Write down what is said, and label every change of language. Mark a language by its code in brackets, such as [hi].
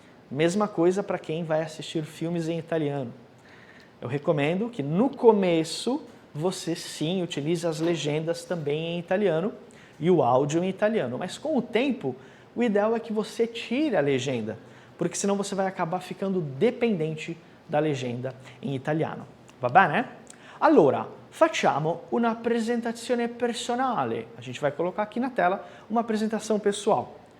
[pt] Mesma coisa para quem vai assistir filmes em italiano. Eu recomendo que no começo você sim utilize as legendas também em italiano e o áudio em italiano. Mas com o tempo, o ideal é que você tire a legenda, porque senão você vai acabar ficando dependente da legenda em italiano. [it] Va bene? Allora, facciamo una presentazione personale. [pt] A gente vai colocar aqui na tela uma apresentação pessoal.